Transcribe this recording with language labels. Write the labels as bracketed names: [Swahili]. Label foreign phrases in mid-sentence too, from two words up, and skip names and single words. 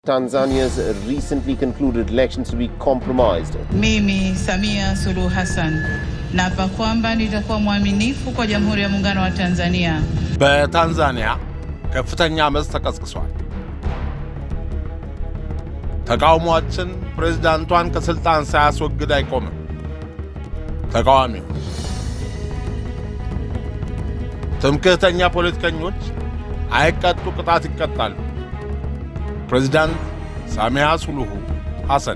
[English] Tanzania's recently concluded elections to be compromised. [Swahili] Mimi Samia Suluhu Hassan naapa kwamba nitakuwa mwaminifu kwa Jamhuri ya Muungano wa Tanzania. [Amharic] በታንዛኒያ ከፍተኛ አመጽ ተቀስቅሷል። ተቃውሟችን ፕሬዝዳንቷን ከስልጣን ሳያስወግድ አይቆምም። ተቃዋሚው ትምክህተኛ ፖለቲከኞች አይቀጡ ቅጣት ይቀጣሉ። ፕሬዝዳንት ሳሚያ ሱሉሁ ሐሰን።